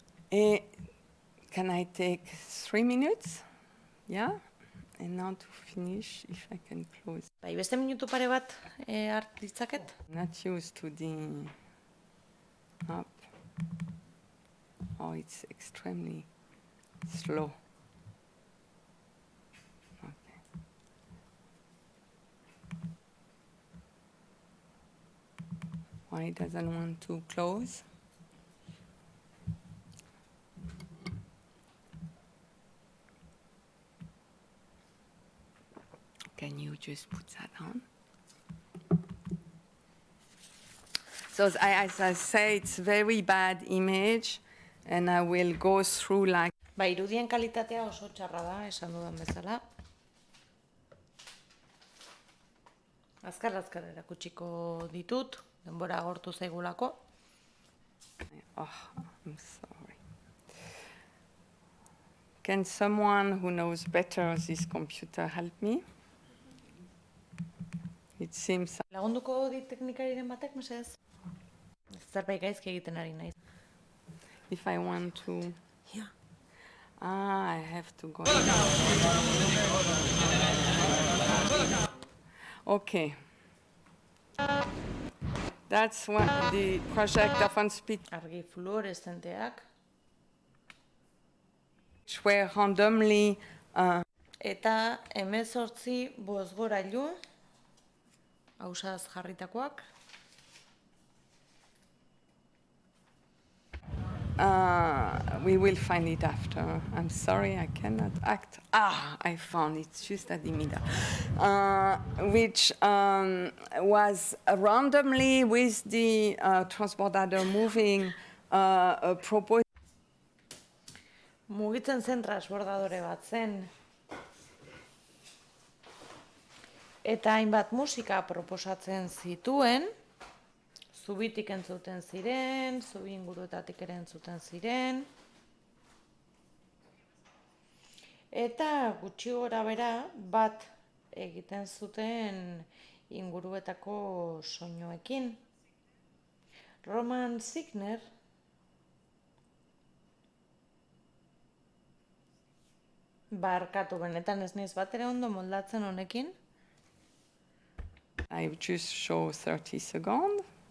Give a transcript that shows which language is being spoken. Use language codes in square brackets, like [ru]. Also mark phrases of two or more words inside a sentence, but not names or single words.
[en] Can I take 3 minutes? Yeah? And now to finish, if I can close. [eu] Bai, beste minutu pare bat hart ditzaket? [en] Not used to the up. Oh, it's extremely slow. Okay. Why it doesn't want to close? Can you just put that on? So as I say, it's very bad image, and I will go through like... [eu] Ba, irudien kalitatea oso txarra da, esan dudan bezala. Azkar erakutsiko ditut, denbora agortu zaigulako. [en] Oh, I'm sorry. Can someone who knows better this computer help me? It seems... [eu] Lagunduko dit teknikariren batek, mesedez? Zerbait gaizki egiten ari naiz. [en] If I want to... Yeah. I have to go. Okay. That's what the project of on-speed... [eu] Argi fluoreszenteak. [en] Which were randomly... [eu] Eta 18 bozgorailu, hausaz jarritakoak. [en] We will find it after. I'm sorry, I cannot act. I found it just at the middle. Which was randomly with the transborder moving proposed. [eu] Mugitzen zen transbordadore bat zen. Eta hainbat musika proposatzen zituen, zubitik entzuten ziren, zubi inguruetatik ere entzuten ziren. Eta gutxi gorabehera bat egiten zuten inguruetako soinuekin. Roman Signer barkatu, benetan ez naiz batere ondo moldatzen honekin. [en] I just show 30 seconds.